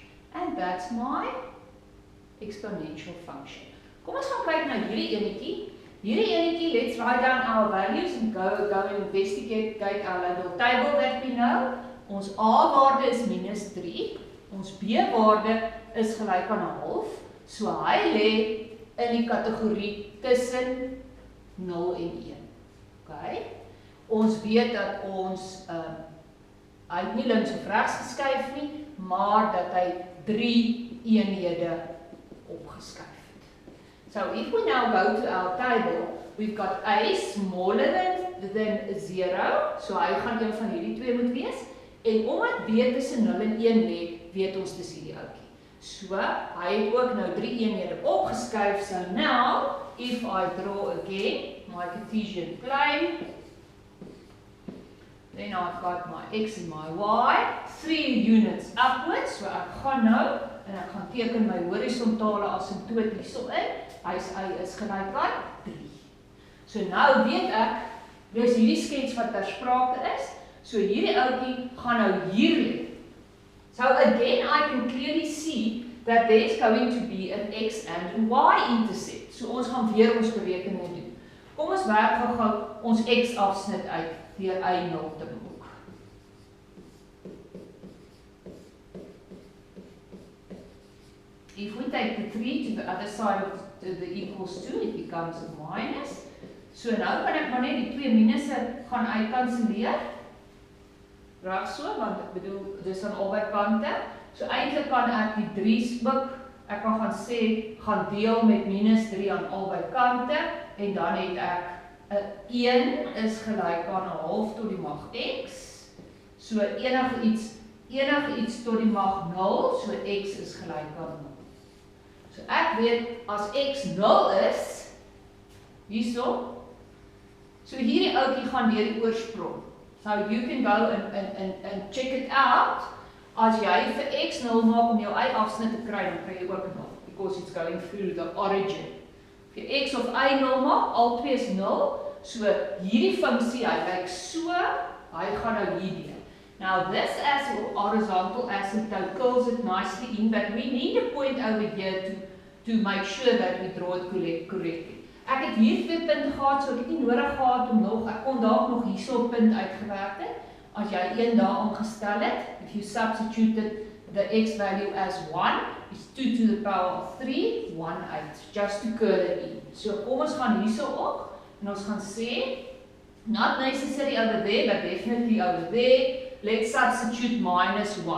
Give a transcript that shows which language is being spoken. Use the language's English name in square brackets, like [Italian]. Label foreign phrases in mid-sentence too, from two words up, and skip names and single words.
[English] And that's my exponential function. [Afrikaans] Kom ons gaan kyk na hierdie enetjie. Hierdie enetjie, [English] let's write down our values and go and investigate our little table that we know. [Afrikaans] Ons A-waarde is minus 3, ons B-waarde is gelyk aan 0,5, so hy lê in die kategorie tussen 0 en 1. Okay? Ons weet dat ons hy het nie links of regs geskuif nie, maar dat hy 3 eenhede opgeskuif. [English] So if we now go to our table, we've got a smaller than 0, [Afrikaans] so hy gaan een van hierdie twee moet wees, En omdat B tussen 0 en 1 lê, weet ons dis hierdie ouetjie. So, hy het ook nou 3 eenhede opgeskuif. [English] So now, if I draw again my Cartesian plane, then I've got my X and my Y, 3 units upwards. [Afrikaans] So ek gaan nou, en ek gaan teken my horisontale asymptoot hierso in. Hy is gelyk aan 3. So nou weet ek, dis hierdie skets wat ter sprake is. So hierdie ouetjie gaan nou hier lê. [English] So again, I can clearly see that there's going to be an X and Y intercept. [Afrikaans] So ons gaan weer ons berekening doen. Kom ons werk gou ons X afsnit uit deur Y0 te boek. [English] If we take the 3 to the other side of the equals 2, it becomes a minus. [Afrikaans] So nou kan ek maar net die 2 minusse gaan uitkanselleer. Reg so, want ek bedoel, dis aan albei kante. So eintlik kan ek die 3's boek, ek kan gaan sê, gaan deel met minus 3 aan albei kante, en dan het ek 1 is gelyk aan 'n half tot die mag x. So enige iets tot die mag 0, so x is gelyk aan 0. So ek weet, as x 0 is, hierso, so hierdie ouetjie gaan deur die oorsprong. [English] So you can go and check it out. [Afrikaans] As jy vir x 0 maak om jou y afsnit te kry, dan kry jy ook 0, [English] because it's going through the origin. [Afrikaans] If jy x of y 0 maak, al twee is 0, so hierdie funksie, hy lyk so, hy gaan nou hierdeur. [English] Now this as horizontal asymptote curls it nicely in, but we need a point over here to make sure that we draw it correctly. [Afrikaans] Ek het hier 2 punte gehad, so ek het nie nodig gehad om nog, ek kon dalk nog hierso 'n punt uitgewerk het. As jy 1 daar aangestel het, [English] if you substituted the x value as 1, is 2 to the power of 3, 1 8, just to curl it in. [Afrikaans] So kom ons gaan hierso op, en ons gaan sê, [English] not necessary over there, but definitely over there, let's substitute minus 1.